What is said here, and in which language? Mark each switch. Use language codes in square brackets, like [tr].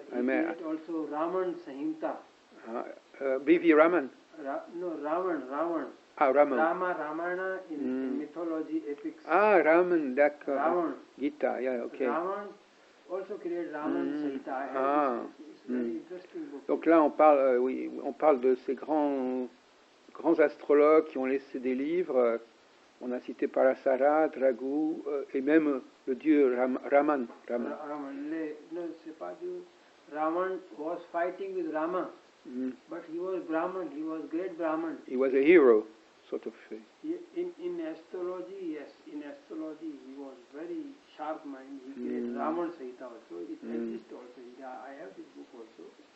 [en] I met also Raman Samhita. B.V. Raman. Raman. Raman. Ramayana in mythology, epics. [fr] Raman, d'accord. Raman. [en] Gita, yeah, okay. Raman also created Raman Samhita. It's very interesting book. [fr] Donc là, on parle de ces grands astrologues qui ont laissé des livres. On a cité Parasara, Dragu, et même le dieu Raman. No, c'est pas Dieu. [en] Raman was fighting with Rama, but he was Brahman. He was great Brahman. He was a hero, sort of. In astrology, yes, in astrology he was very sharp mind. He created Raman Samhita also. It exists also. I have this book also.